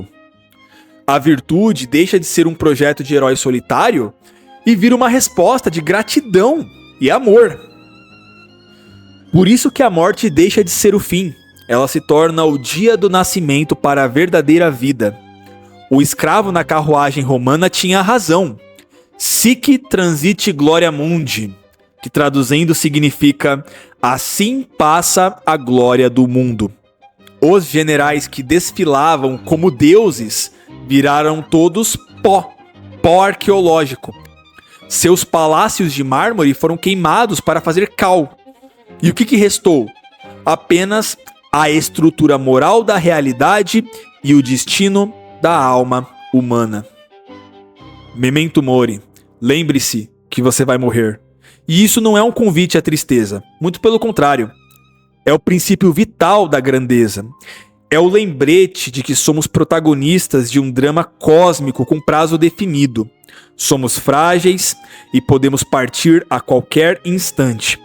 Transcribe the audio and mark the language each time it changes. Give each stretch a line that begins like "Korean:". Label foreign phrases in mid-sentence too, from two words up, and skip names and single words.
Portuguese: A virtude deixa de ser um projeto de herói solitário e vira uma resposta de gratidão e amor. Por isso que a morte deixa de ser o fim. Ela se torna o dia do nascimento para a verdadeira vida. O escravo na carruagem romana tinha razão.
Latin: Sic transit gloria mundi,
Portuguese: que traduzindo significa assim passa a glória do mundo. Os generais que desfilavam como deuses viraram todos pó arqueológico. Seus palácios de mármore foram queimados para fazer cal. E o que restou? Apenas a estrutura moral da realidade e o destino da alma humana.
Latin: Memento mori.
Portuguese: Lembre-se que você vai morrer. E isso não é um convite à tristeza. Muito pelo contrário. É o princípio vital da grandeza. É o lembrete de que somos protagonistas de um drama cósmico com prazo definido. Somos frágeis e podemos partir a qualquer instante.